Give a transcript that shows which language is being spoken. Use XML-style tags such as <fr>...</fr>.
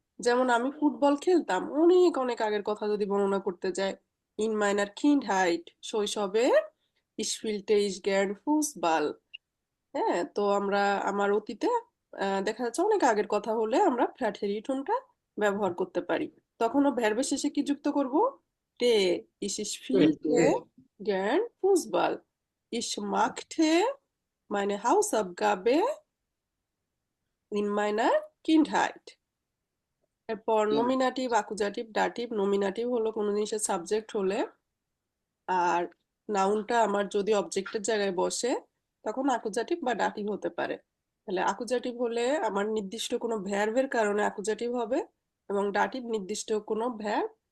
<bn>যেমন আমি ফুটবল খেলতাম, অনেক অনেক আগের কথা যদি বর্ণনা করতে যাই,</bn> <de>ইন মাইনার কিন্ডহাইট,</de> <bn>শৈশবে,</bn> <de>ich spielte ich gern Fußball।</de> <bn>হ্যাঁ, তো আমরা আমার অতীতে দেখা যাচ্ছে অনেক আগের কথা হলে আমরা প্রাটেরিটুমটা ব্যবহার করতে পারি। তখনও ভার্বের শেষে কি যুক্ত করব? তে।</bn> <de>ich spielte gern Fußball, ich machte meine Hausaufgabe in meiner Kindheit।</de> <bn>এরপর</bn> <de>Kind.</de> <bn>Nominative, আকুজাটিভ, dative. নমিনাটিভ হলো কোনো জিনিসের সাবজেক্ট হলে, আর নাউনটা আমার যদি অবজেক্টের জায়গায় বসে, তখন আকুজাটিভ বা ডাটিভ হতে পারে। তাহলে আকুজাটিভ হলে আমার নির্দিষ্ট কোনো ভ্যারবের কারণে আকুজাটিভ হবে, এবং ডাটিভ নির্দিষ্ট কোনো ভ্যারব।</bn>